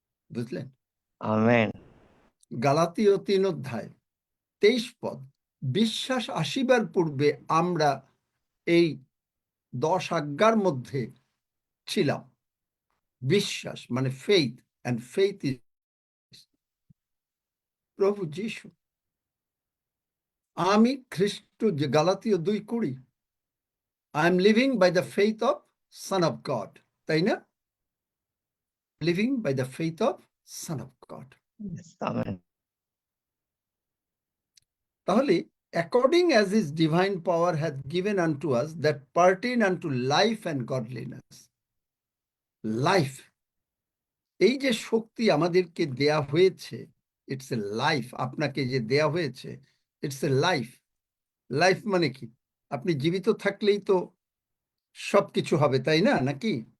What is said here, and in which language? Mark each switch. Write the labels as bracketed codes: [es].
[bn] বুঝলেন? আমেন। গালাতীয় 3 অধ্যায় 23 পদ, বিশ্বাস আসিবার পূর্বে আমরা এই 10 আজ্ঞার মধ্যে ছিলাম। বিশ্বাস মানে ফেইথ, [en] and faith is প্রভু যীশু। [bn] আমি খ্রিস্ট, যে গালাতীয় 2:20, [en] I am living by the faith of Son of God, [bn] তাই না? [en] Living by the faith of Son of God. Yes, amen. তাহলে according as his divine power hath given unto us that pertain unto life and godliness. [bn] Life, এই যে শক্তি আমাদেরকে দেয়া হয়েছে, [en] It's a life. [bn] আপনাকে যে দেয়া হয়েছে, [en] It's a life. [bn] লাইফ মানে কি? আপনি জীবিত থাকলেই তো সবকিছু হবে, তাই না? নাকি